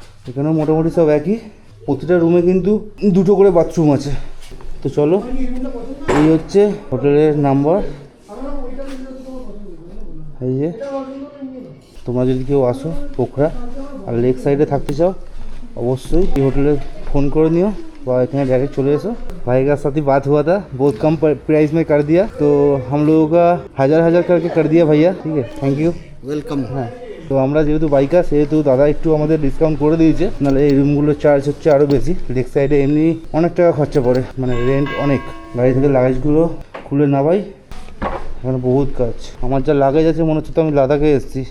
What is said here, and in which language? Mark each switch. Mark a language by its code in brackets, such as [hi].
[bn] এখানেও মোটামুটি সব একই। প্রতিটা রুমে কিন্তু 2টো করে বাথরুম আছে। তো চলো, এই হচ্ছে হোটেলের নাম্বার। এই যে তোমরা যদি কেউ আসো পোখরা আর লেক সাইডে থাকতে চাও, অবশ্যই এই হোটেলে ফোন করে নিও বা এখানে डायरेक्ट चले एसो। [hi] भाई का साथ ही बात हुआ था, बहुत कम प्राइस में कर दिया, तो हम लोगों का 1000 करके कर दिया भैया। ठीक है, थैंक यू, [bn] ওয়েলকাম। হ্যাঁ। তো আমরা যেহেতু বাইকার সেহেতু দাদা একটু আমাদের ডিসকাউন্ট করে দিয়েছে, নাহলে এই রুমগুলোর চার্জ হচ্ছে আরও বেশি। লেক সাইডে এমনি অনেক টাকা খরচা পড়ে, মানে রেন্ট অনেক। গাড়ি থেকে লাগেজগুলো খুলে নামাই, এখানে বহুত কাজ। আমার যা লাগেজ আছে মনে হচ্ছে তো আমি লাদাখে এসেছি।